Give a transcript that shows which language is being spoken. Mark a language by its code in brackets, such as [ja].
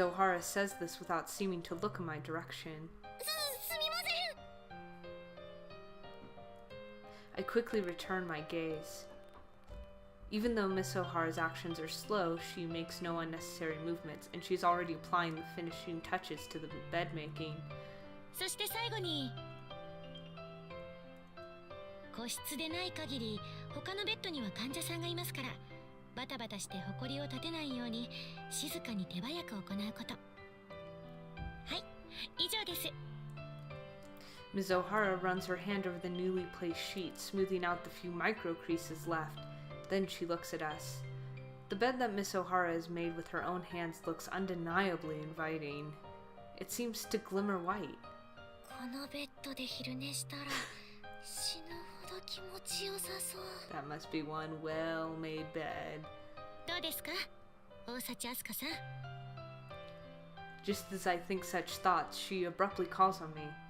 [en] O'Hara says this without seeming to look in my direction. [ja] すみません。 [en] I quickly return my gaze. Even though Miss O'Hara's actions are slow, she makes no unnecessary movements, and she's already applying the finishing touches to the bed making. [ja] そして最後に、個室でない限り他のベッドには患者さんがいますから、バタバタして埃を立てないように静かに手早く行うこと。はい、以上です。 [en] Ms. O'Hara runs her hand over the newly placed sheet, smoothing out the few micro creases left. Then she looks at us. The bed that Miss O'Hara has made with her own hands looks undeniably inviting. It seems to glimmer white. [ja] このベッドで昼寝したら死ぬほど気持ちよさそう。 [en] That must be one well-made bed. [ja] どうですか、大幸あすかさん。 [en] Just as I think such thoughts, she abruptly calls on me.